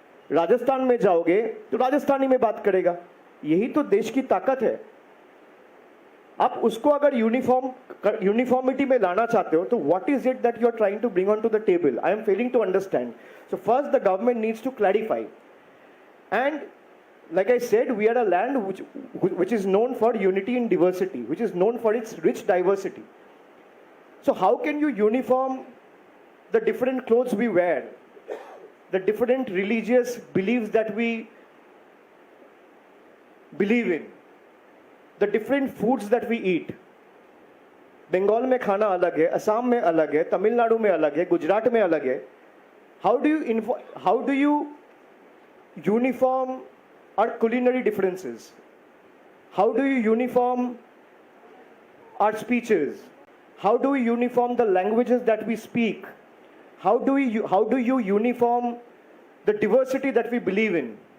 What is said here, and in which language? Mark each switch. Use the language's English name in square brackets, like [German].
[Hindi] राजस्थान में जाओगे तो राजस्थानी में बात करेगा। यही तो देश की ताकत है। आप उसको अगर यूनिफॉर्मिटी में लाना चाहते हो तो [English] What is it that you are trying to bring on to the table? I am failing to understand. So first the government needs to clarify. And like I said, we are a land which is known for unity in diversity, which is known for its rich diversity. So how can you uniform the different clothes we wear, the different religious beliefs that we believe in, the different foods that we eat? [Hindi] Bengal में खाना अलग है, असम में अलग है, तमिलनाडु में अलग है, गुजरात में अलग है. [English] How do you uniform our culinary differences? How do you uniform our speeches? How do we uniform the languages that we speak? How do you uniform the diversity that we believe in?